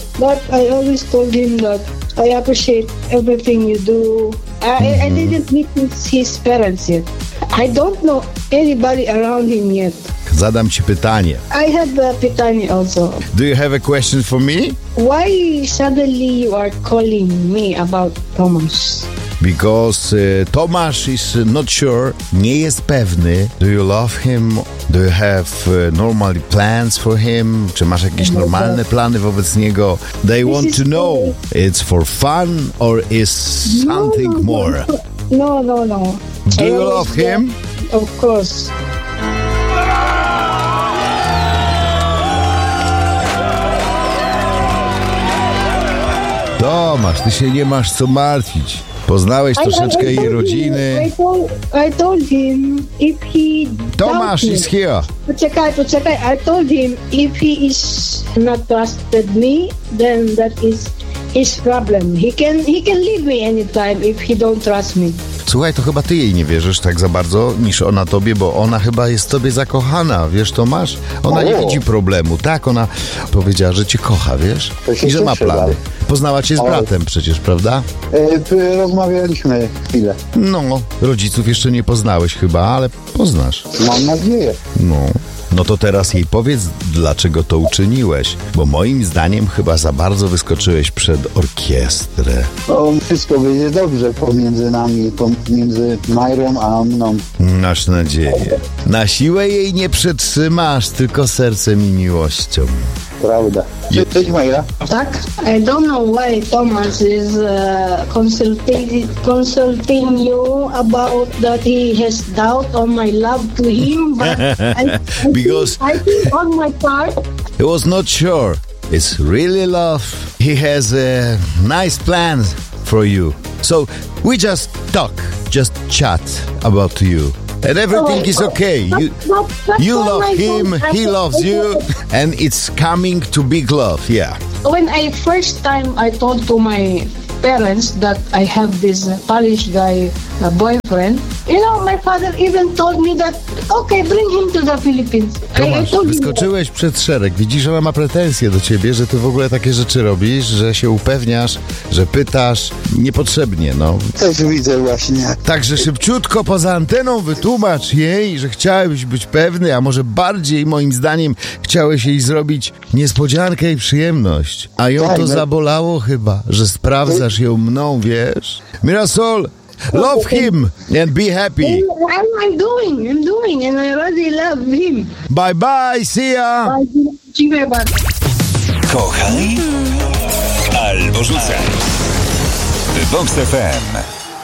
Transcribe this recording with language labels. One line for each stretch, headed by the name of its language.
English: But I always told him that I appreciate everything you do. I didn't meet his parents yet. I don't know anybody around him yet.
Polish: Zadam ci pytanie.
English: I have a pytanie also. Do you have a question for me? Why suddenly you are calling me about Tomasz? Because Tomasz is not sure,
Polish: nie jest pewny.
English: Do you love him? Do you have normal plans for him?
Polish: Czy masz jakieś normalne plany wobec niego?
English: They This want to know, funny. It's for fun or is something more? No. Do you love him? Of course.
Polish: Tomasz, ty się nie masz co martwić. Poznałeś troszeczkę jej rodziny.
English: I told him if he... Tomasz is here.
Polish: Poczekaj.
English: I told him if he is not trusted me, then that is his problem. He can leave me anytime if he don't trust me.
Polish: Słuchaj, to chyba ty jej nie wierzysz tak za bardzo niż ona tobie, bo ona chyba jest tobie zakochana, wiesz Tomasz? Ona nie widzi problemu, tak? Ona powiedziała, że cię kocha, wiesz? I że ma plany. Poznała cię z bratem przecież, prawda? Rozmawialiśmy chwilę. No, rodziców jeszcze nie poznałeś chyba, ale poznasz. Mam nadzieję. No to teraz jej powiedz, dlaczego to uczyniłeś. Bo moim zdaniem chyba za bardzo wyskoczyłeś przed orkiestrę. Wszystko będzie dobrze pomiędzy nami, pomiędzy Majrą a mną. Masz nadzieję. Na siłę jej nie przetrzymasz, tylko sercem i miłością. Prawda. Jesteś Majra? Tak.
English: I don't know why Tomasz is consulting you about that he has doubt on my love to him, but I think on my part. He was not sure. It's really love. He has a nice plan for you. So we just chat about you. And everything is okay. You love him, he loves you, and it's coming to big love, yeah. When I first time I talked to my parents that I have this Polish guy boyfriend. You know, my father even told me that, okay, bring him to the Philippines.
Polish: Tomasz, wyskoczyłeś przed szereg. Widzisz, ona ma pretensje do ciebie, że ty w ogóle takie rzeczy robisz, że się upewniasz, że pytasz niepotrzebnie, no. Też widzę właśnie. Także szybciutko poza anteną wytłumacz jej, że chciałeś być pewny, a może bardziej moim zdaniem chciałeś jej zrobić niespodziankę i przyjemność. A ją to zabolało chyba, że sprawdzasz ją mną, wiesz?
English: Mirasol! Love him and be happy. What am I doing? I'm doing and I really love him. Bye bye, see ya.
Polish: Dziękuję bardzo. Kochaj albo rzucaj. Vox FM.